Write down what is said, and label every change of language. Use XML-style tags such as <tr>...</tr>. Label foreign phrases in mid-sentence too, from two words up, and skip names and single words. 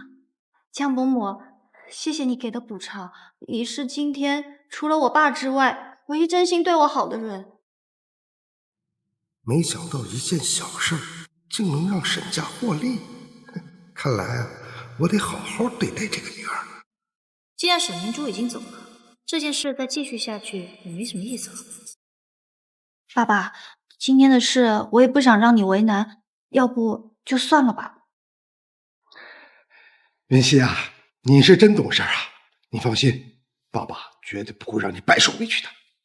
<zh>江伯母，謝謝你給的補償，你是今天除了我爸之外唯一真心對我好的人。沒想到一件小事竟能讓沈家獲利，看來啊，我得好好對待這個女兒。既然沈明珠已經走了，這件事再繼續下去也沒什麼意思了。爸爸，今天的事我也不想讓你為難，要不就算了吧。雲溪啊，你是真懂事啊！你放心，爸爸絕對不會讓你白受委屈的。</zh>